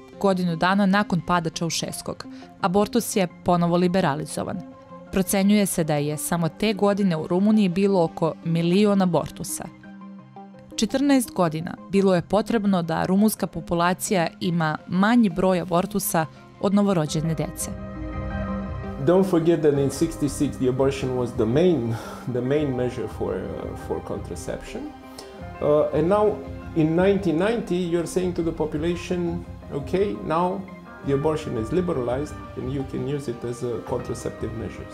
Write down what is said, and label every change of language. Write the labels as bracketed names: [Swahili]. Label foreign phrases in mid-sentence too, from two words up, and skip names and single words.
[Serbian] godinu dana nakon pada Čaušeskog, abortus je ponovo liberalizovan. Procenjuje se da je samo te godine u Rumuniji bilo oko miliona abortusa. 14 godina bilo je potrebno da rumunska populacija ima manji broj abortusa od novorođene dece. [English] Don't forget that in '66 the abortion was the main measure for contraception, and now in 1990 you're saying to the population, okay, now the abortion is liberalized and you can use it as a contraceptive measures.